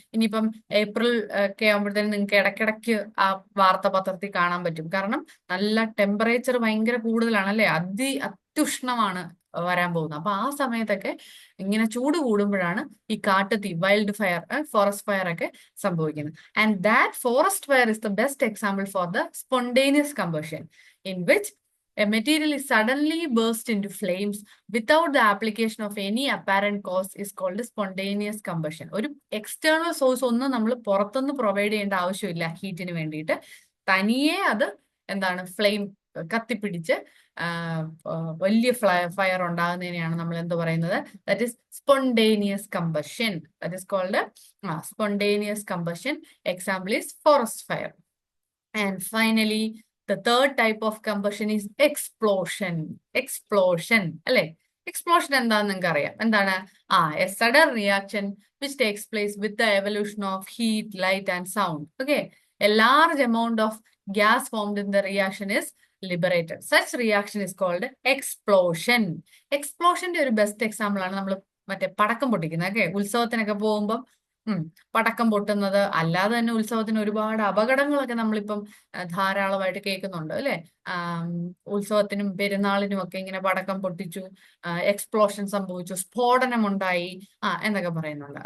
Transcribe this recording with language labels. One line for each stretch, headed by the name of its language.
Malayalam: ഇനിയിപ്പം ഏപ്രിൽ ഒക്കെ ആകുമ്പോഴത്തേനും നിങ്ങൾക്ക് ഇടയ്ക്കിടയ്ക്ക് ആ വാർത്ത പത്രത്തിൽ കാണാൻ പറ്റും. കാരണം നല്ല ടെമ്പറേച്ചർ ഭയങ്കര കൂടുതലാണ് അല്ലെ, അത്യുഷ്ണമാണ് വരാൻ പോകുന്നത്. അപ്പൊ ആ സമയത്തൊക്കെ ഇങ്ങനെ ചൂട് കൂടുമ്പോഴാണ് ഈ കാട്ടുതീ, വൈൽഡ് ഫയർ, ഫോറസ്റ്റ് ഫയർ ഒക്കെ സംഭവിക്കുന്നത്.
English: And that forest fire is the best example for the spontaneous combustion in which a material is suddenly burst into flames without the application of any apparent cause is called spontaneous combustion.
Malayalam: ഒരു external source ഒന്നും നമ്മൾ പുറത്തുനിന്ന് provide ചെയ്യേണ്ട ആവശ്യമില്ല ഹീറ്റിന് വേണ്ടിയിട്ട്. തനിയെ അത് എന്താണ് ഫ്ലെയിം കത്തിപ്പിടിച്ച് വലിയ ഫയർ ഉണ്ടാകുന്നതിനെയാണ് നമ്മൾ എന്ത് പറയുന്നത്?
English: That is spontaneous combustion. That is called spontaneous combustion. Example is forest fire. And finally the third type of combustion is explosion.
Malayalam: അല്ലെ? എക്സ്പ്ലോഷൻ എന്താന്ന് നിങ്ങൾക്ക് അറിയാം. എന്താണ്?
English: a sudden reaction which takes place with the evolution of heat, light and sound. Okay, a large amount of gas formed in the reaction is liberated. Such reaction is called explosion.
Malayalam: എക്സ്പ്ലോഷന്റെ ഒരു best example ആണ് നമ്മൾ മറ്റേ പടക്കം പൊട്ടിക്കുന്നത്. Okay, ഉത്സവത്തിനൊക്കെ പോകുമ്പോൾ പടക്കം പൊട്ടുന്നത്. അല്ലാതെ തന്നെ ഉത്സവത്തിന് ഒരുപാട് അപകടങ്ങളൊക്കെ നമ്മളിപ്പം ധാരാളമായിട്ട് കേൾക്കുന്നുണ്ട് അല്ലെ? ഉത്സവത്തിനും പെരുന്നാളിനും ഒക്കെ ഇങ്ങനെ പടക്കം പൊട്ടിച്ചു, എക്സ്പ്ലോഷൻ സംഭവിച്ചു, സ്ഫോടനമുണ്ടായി എന്നൊക്കെ പറയുന്നുണ്ട്.